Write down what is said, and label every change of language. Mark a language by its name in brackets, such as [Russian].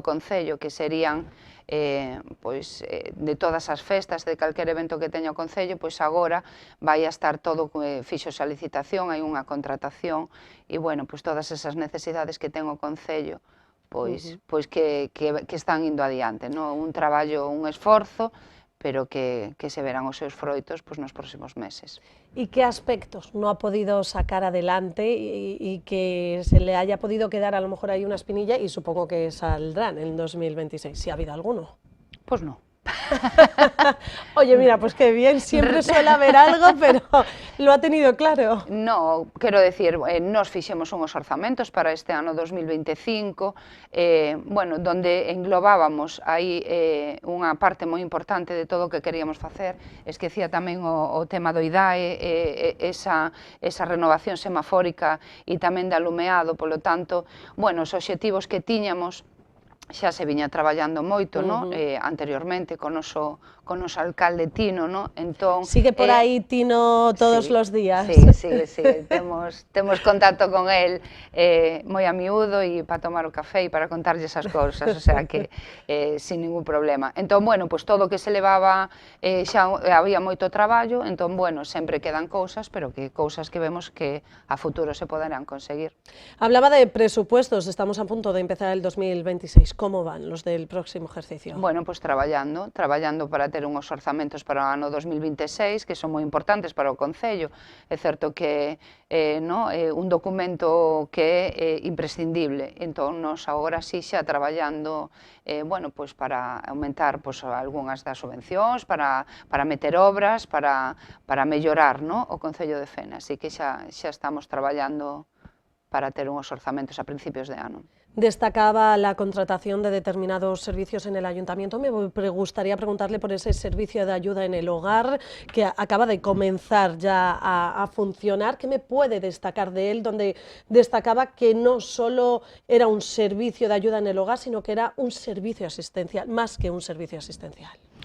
[Galician] Do Concello, que serían pois, de todas as festas, de calquer evento que teña o Concello, pois agora vai a estar todo, fixose a licitación, hai unha contratación, e, bueno, pois todas esas necesidades que ten o Concello, pois que están indo adiante, no? Un traballo, un esforzo, pero que se verán os seus froitos pois, nos próximos meses. [Spanish] ¿Y qué aspectos no ha podido sacar adelante y que se le haya podido quedar a lo mejor ahí una espinilla y supongo que saldrán en 2026, si ha habido alguno? Pues no. Oye, mira, pues qué bien, siempre suele haber algo, pero lo ha tenido claro. [Galician] No, quero decir, nos fixemos unhos orzamentos para este ano 2025, bueno, donde englobábamos aí unha parte moi importante de todo o que queríamos facer, esquecía tamén o tema do IDAE, esa renovación semafórica e tamén de alumeado, polo tanto, bueno, os obxectivos que tiñamos xa se viña traballando moito, no? Anteriormente con o noso alcalde Tino, no? Entón, [Spanish] sigue por aí Tino todos los días. [Galician] Sí, temos contacto con el moi a miúdo e para tomar o café e para contarlle esas cousas, o sea que [Spanish] sin ningún problema. [Galician] Entón, bueno, pois todo o que se levaba xa había moito traballo, entón, bueno, sempre quedan cousas, pero que cousas que vemos que a futuro se poderán conseguir. [Spanish] Hablaba de presupuestos, estamos a punto de empezar el 2026. ¿Cómo van los del próximo ejercicio? [Galician] Bueno, pois traballando para ter unhos orzamentos para o ano 2026 que son moi importantes para o Concello. É certo que un documento que é imprescindible, entón nos agora sí xa traballando bueno, pois para aumentar pois, algunhas das subvencións, para meter obras, para mellorar, no? O Concello de Fene, así que xa estamos traballando para ter unhos orzamentos a principios de ano. [Spanish] Destacaba la contratación de determinados servicios en el ayuntamiento. Me gustaría preguntarle por ese servicio de ayuda en el hogar que acaba de comenzar ya a funcionar. ¿Qué me puede destacar de él? Donde destacaba que no solo era un servicio de ayuda en el hogar, sino que era un servicio asistencial, más que un servicio asistencial.